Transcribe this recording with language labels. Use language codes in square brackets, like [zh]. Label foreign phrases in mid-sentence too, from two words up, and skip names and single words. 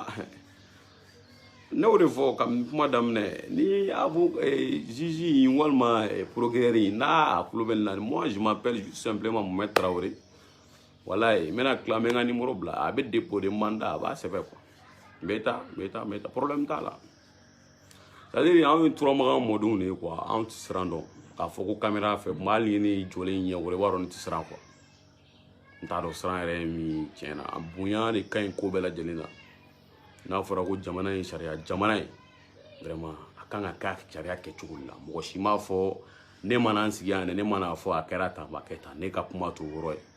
[bm] ne y'o de fɔ ka kuma daminɛ ni juge walima procureur n'a kulo bɛ nin na [fr] moi je m'appelle simplement [bm] Mohamed Traoré walayi n bɛna tila n bɛ n ka numéro bila a bɛ [fr] dépôt de mandat [bm] a b'a sɛbɛn quoi n bɛ taa problème t'a la [fr] c'est-à-dire [bm] anw ye turamagan mɔdenw de ye quoi anw tɛ siran dɔn k'a fɔ ko caméra fɛ hali ni jɔlen ɲɛ wɛrɛ i b'a dɔn ne tɛ siran quoi n t'a dɔn siran yɛrɛ ye min tiɲɛna a bonya de ka ɲi ko bɛɛ lajɛlen na n'a fɔra ko jamana ye sariya jamana ye vraiment a kan ka kɛ sariya kɛcogo de la mɔgɔ si m'a fɔ ne mana n sigi yan ne mana fɔ a kɛra tan a ma kɛ tan ne ka kuma t'o yɔrɔ ye